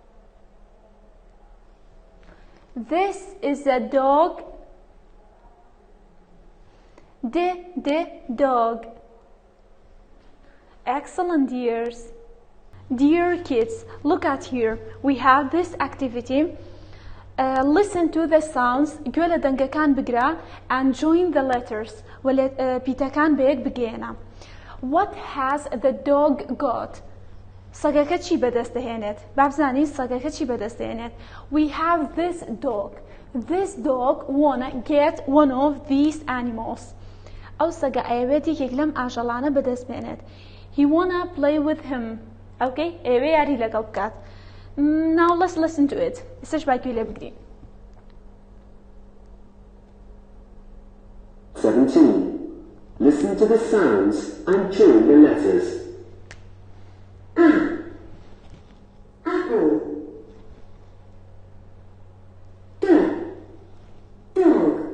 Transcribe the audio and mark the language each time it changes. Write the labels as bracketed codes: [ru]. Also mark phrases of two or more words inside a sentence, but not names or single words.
[en] This is a dog. Dog. Excellent, dears. Dear kids, look at here. We have this activity. Listen to the sounds. [ckb] گوێ لە دەنگەکان بگرە [en] and join the letters. [ckb] پیتەکان بەیەک بگێنە. [en] What has the dog got? [ckb] سەگەکە چی بەدەست دەهێنێت؟ با بزانین سەگەکە چی بەدەست دەهێنێت. [en] We have this dog. This dog wanna get one of these animals. [ckb] ئەو سەگە ئەیەوێت یەکێک لەم ئاژەڵانە بەدەست بێنێت. [en] He wanna play with him. [ckb] Okay? ئەوێ یاری لەگەڵ بکات. [en] Now let's listen to it. [ckb] ئێستاش با گوێ لێ بگرین. [en] 17. Listen to the sounds and join the letters. Apple. Dog.